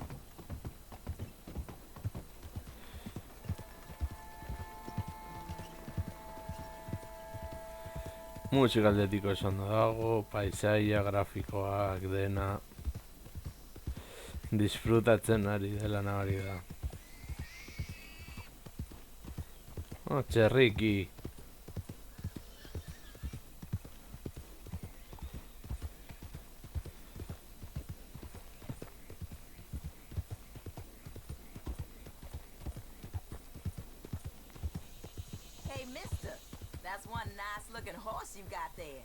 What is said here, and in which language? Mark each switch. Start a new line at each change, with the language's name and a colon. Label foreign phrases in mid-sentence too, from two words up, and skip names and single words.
Basque: Musika aldetik oso ondo dago, paisaia, grafikoak, dena disfrutatzen ari dela nabari da. Oh, txerriki.
English: Hey, mister, that's one nice looking horse you got there.